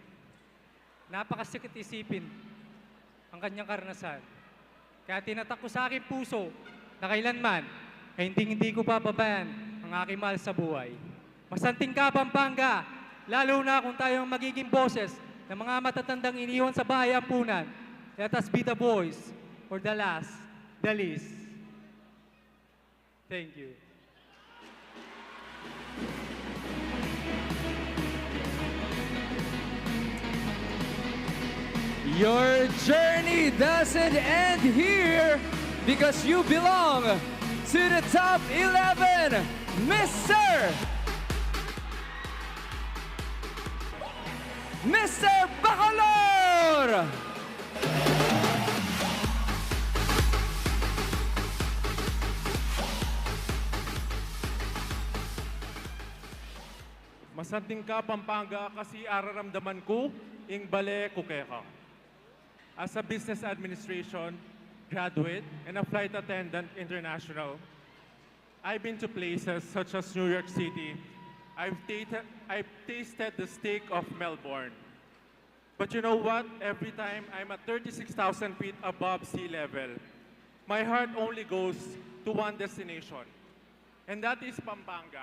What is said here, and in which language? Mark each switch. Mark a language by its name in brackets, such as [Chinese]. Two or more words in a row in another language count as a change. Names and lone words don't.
[Filipino] Napakasikip isipin ang kanyang karanasan. Kaya tinatak ko sa aking puso na kailanman ay hindi ko papabayaan ang aking mahal sa buhay. [Pampanga] Masanting ka, [Filipino] Pampanga, lalo na kung tayo ang magiging boses ng mga matatandang iniwan sa bahay ampunan. [English] Let us be the voice for the last, the least. Thank you. Your journey doesn't end here because you belong to the top 11, Mr. Bacolor! [Pampanga] Masanting ka, Pampanga, kasi araramdaman ko ing bale kukeka. [English] As a business administration graduate and a flight attendant international, I've been to places such as New York City. I've tasted the steak of Melbourne. But you know what? Every time I'm at 36,000 feet above sea level, my heart only goes to one destination, and that is Pampanga.